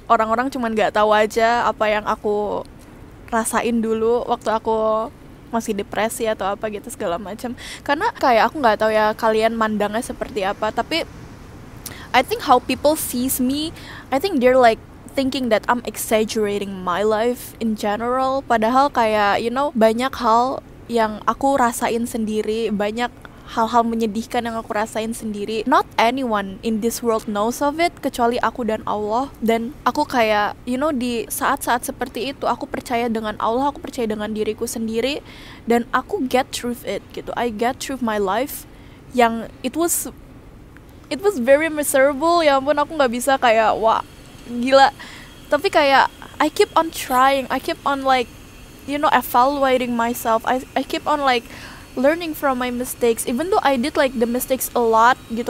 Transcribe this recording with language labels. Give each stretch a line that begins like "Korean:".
Indonesian: Orang-orang cuman gak tahu aja apa yang aku rasain dulu waktu aku masih depresi atau apa gitu segala macam. Karena kayak aku nggak tahu ya kalian mandangnya seperti apa, tapi
English: I think how people sees me, I think they're like thinking that I'm exaggerating my life in general.
Indonesian: Padahal kayak banyak hal yang aku rasain sendiri, banyak hal-hal menyedihkan yang aku rasain sendiri.
English: Not anyone in this world knows of it
Indonesian: kecuali aku dan Allah. Dan aku kayak di saat-saat seperti itu aku percaya dengan Allah, aku percaya dengan diriku sendiri, dan aku
English: get through it
Indonesian: gitu.
English: I get through my life
Indonesian: yang
English: it was very miserable.
Indonesian: Ya ampun, aku nggak bisa kayak wah gila, tapi kayak
English: I keep on trying, I keep on like evaluating myself. I keep on like learning from my mistakes, even though I did like the mistakes a lot gitu.